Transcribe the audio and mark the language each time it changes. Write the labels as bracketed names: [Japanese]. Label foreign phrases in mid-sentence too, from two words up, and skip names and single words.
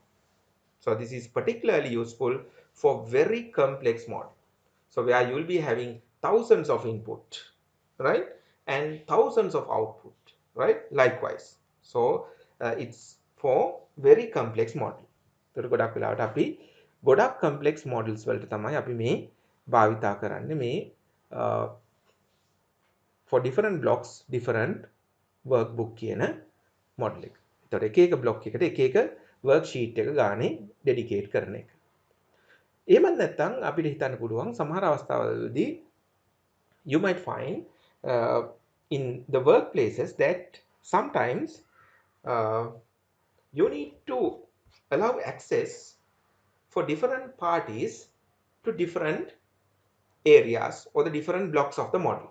[English] So this is particularly useful for very complex model. So where you will be having thousands of input, right? And thousands of output, right? Likewise. So it's for very complex model. [Sinhala] So ගොඩක් වෙලාවට අපි ගොඩක් [English] complex models [Sinhala] වලට තමයි අපි මේ භාවිතා කරන්නේ මේ [English] for different blocks different workbook [Sinhala] කියන model එක. ඒතකොට එක එක block එකට එක එක worksheet එක ගානේ dedicate කරන එක. එහෙම නැත්නම් අපිට හිතන්න පුළුවන් සමහර අවස්ථාවලදී [English] you might find in the workplaces that sometimes you need to allow access for different parties to different areas or the different blocks of the model.